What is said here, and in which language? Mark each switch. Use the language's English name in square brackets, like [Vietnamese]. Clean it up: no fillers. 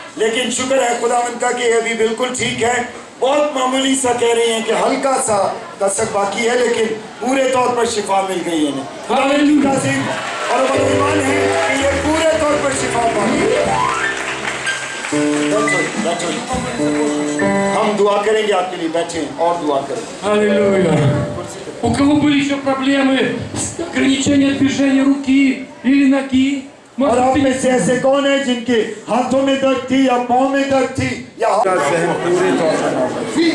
[Hindi] लेकिन शुक्र है खुदावंद का कि अभी बिल्कुल ठीक है। बहुत मामूली सा कह रही हैं कि हल्का सा कसक बाकी है, लेकिन पूरे तौर पर शिफा मिल गई है इन्हें। खुदावंद की ताज़ीम और बड़ा ईमान है कि ये पूरे तौर पर शिफा पाएंगे। बैठो, हम दुआ करेंगे आपके लिए, बैठे और दुआ करें। [Russian] Аллилуйя. У кого были еще проблемы с ограничением движения руки или ноги? [Hindi] और आप में से ऐसे कौन है जिनके हाथों में दर्द थी या पाँव में दर्द थी या पूरे तौर पर